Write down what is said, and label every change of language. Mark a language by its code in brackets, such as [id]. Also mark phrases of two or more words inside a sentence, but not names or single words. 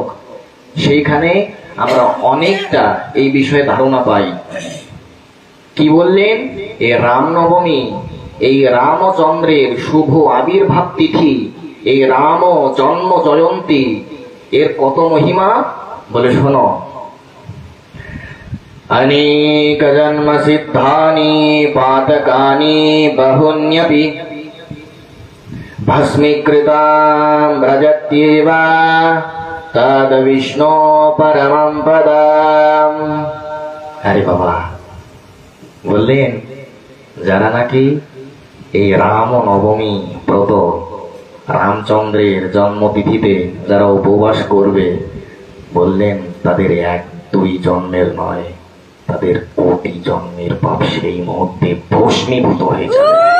[bn] সেইখানে আমরা অনেকটা এই বিষয়ে ধারণা পাই। কি বললেন? এই রামনবমী, এই রামচন্দ্রের শুভ আবির্ভাব তিথি, এই রাম জন্ম জয়ন্তী, এর কত মহিমা বলে শোনো। [sa] अनेक जन्म सिद्धानि पातकानि बहुन्यपि भस्मीकृतां व्रजत्येव तद विष्णो परमं पदम। [bn] আরে বাবা, বললেন যারা নাকি এই রাম নবমী ব্রত, রামচন্দ্রের জন্মতিথিতে যারা উপবাস করবে, বললেন তাদের 1-2 জন্মের নয়, তাদের কোটি জন্মের পাপ সেই মুহূর্তে ভস্মীভূত হয়ে যাবে।